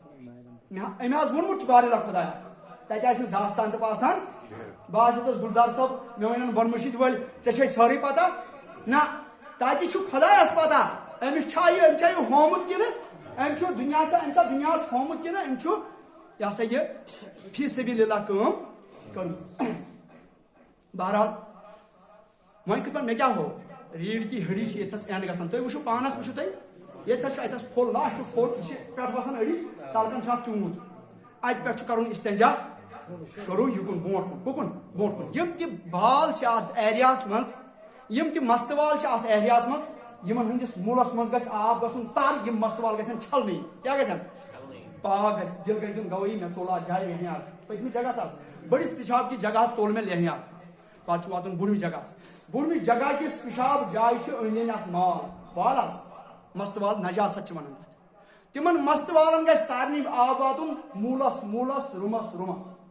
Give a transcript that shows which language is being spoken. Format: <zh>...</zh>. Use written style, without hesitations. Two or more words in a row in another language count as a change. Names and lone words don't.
<ks>أمۍ حظ ووٚنمُت چھُ بارِلا خۄدایا تتہِ آسہِ نہٕ داستان تہٕ پاستان بہٕ حظ ہیوٚتُس گُلزار صٲب مےٚ وَنن بۄن مٔشیٖد وٲلۍ ژےٚ چھے سٲرٕے پتہ نہ تتہِ چھُ خۄدایس پتہ أمِس چھا أمۍ چھا یہِ ہومُت کِنہٕ أمۍ چھُ أمۍ چھا دُنیاہس ہومُت کِنہٕ أمۍ چھُ یہ سا یہ</ks> <ar>فی سبیل اللہ</ar> <ks>کٲم کٔرمٕژ بہرحال وۄنۍ کِتھ پٲٹھۍ مےٚ کیٛاہ ہو</ks> <ur>ریٖڈ کی ہڈی</ur> <ks>چھِ ییٚتھس اینڈ گژھان تُہۍ وٕچھِو پانس وٕچھِو تُہۍ ییٚتھس چھُ اتھس پھوٚل لاسٹُک پھوٚل یہِ چھِ پٮ۪ٹھ وسان أڑی تلکن چھُ اتھ تیوٗت اتہِ پٮ۪ٹھ چھُ کرُن استنجا شروٗع یُکُن برٛونٛٹھ کُن کُکُن برٛونٛٹھ کُن یِم تہِ بال چھِ اتھ ایریاہس منٛز یِم تہِ مستہٕ وال چھِ اتھ ایریاہس منٛز یِمن ہٕنٛدِس موٗلس منٛز گژھِ آب گژھُن تر یِم مستہٕ وال گژھن چھلنٕے کیٛاہ گژھن پاک گژھِ دل گژھِ دیُن گوٲہی مےٚ ژوٚل اتھ جایہِ لہیار پٔتمہِ جگہس حظ بٔڑِس پِشاب کِس جگہس ژوٚل مےٚ لہیار پتہٕ چھُ واتُن بوٚڑمِس جگہس بوٚڑمِس جگہ کِس پِشاب جایہِ چھِ أنٛدۍ أنٛدۍ اتھ مال وال حظ مستہٕ وال نجاست چھِ ونان تتھ تِمن مستہٕ والن گژھِ سارنٕے آب واتُن موٗلس موٗلس رُمس رُمس</ks>